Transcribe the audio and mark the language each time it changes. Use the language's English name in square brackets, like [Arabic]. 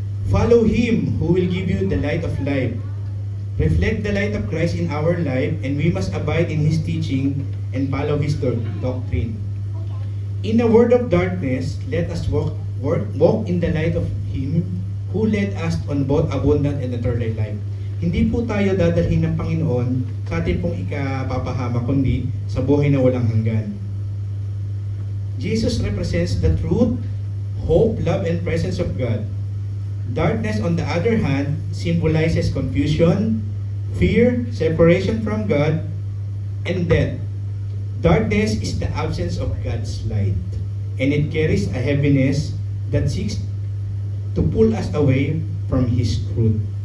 [English] Follow Him who will give you the light of life. Reflect the light of Christ in our life, and we must abide in His teaching and follow His doctrine. In a world of darkness, let us walk in the light of Him who led us on both abundant and eternal life." [Filipino] hindi po tayo dadalhin ng Panginoon sa ating pong ikapapahama, kundi sa buhay na walang hanggan. [English] Jesus represents the truth, hope, love, and presence of God. Darkness, on the other hand, symbolizes confusion, fear, separation from God, and death. Darkness is the absence of God's light, and it carries a heaviness that seeks to pull us away from His truth.